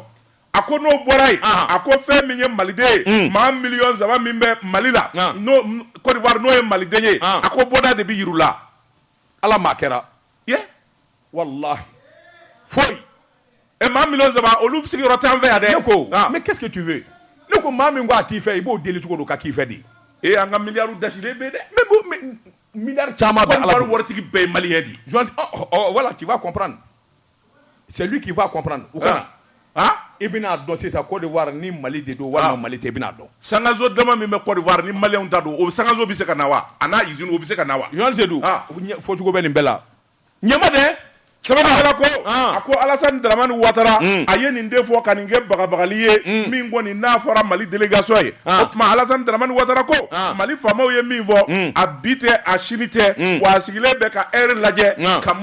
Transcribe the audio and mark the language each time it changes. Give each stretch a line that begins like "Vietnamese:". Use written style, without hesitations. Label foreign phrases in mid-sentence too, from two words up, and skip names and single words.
Bambara: a ko n'o bɔra yen a ko fɛn min ye maliden ye maa miliyɔn 3 min bɛ Mali la n'o Côte d'Ivoire n'o ye maliden ye a ko bɔda de bɛ yir'u la ala maa kɛra wallahi foyi maa miliyɔn 3 olu sigiyɔrɔ tɛ an fɛ yan dɛ ne ko
French: mais qu'est-ce que tu veux
Bambara: ne ko maa min ko a t'i fɛ i b'o deli cogo don ka k'i fɛ de an ka miliyariw dasilen bɛ dɛ mais milliards caman bɛ ala bolo waritigi bɛɛ ye malien de ye.
French: Voilà, tu vas comprendre. C'est lui qui va comprendre.
Bambara: U kana. I bɛna dɔn sisan Côte d'Ivoire ni Mali de don walima Mali tɛ i bɛna dɔn. Sangazo dama min bɛ Côte d'Ivoire ni malien ta don o Sangazo bɛ se ka na wa a n'a usine o bɛ se ka na wa. Yohane Seydou fɔcogo bɛ nin bɛɛ la. Ɲɛma dɛ. Sabara ko a ko Alassane Dramane Ouattara a ye nin de fɔ ka nin kɛ bagabagali ye min kɔni n'a fɔra Mali délégation ye o tuma Alassane Dramane Ouattara ko Mali faamaw ye min fɔ a bi tɛ a sini tɛ wa a sigilen bɛ ka heure lajɛ ka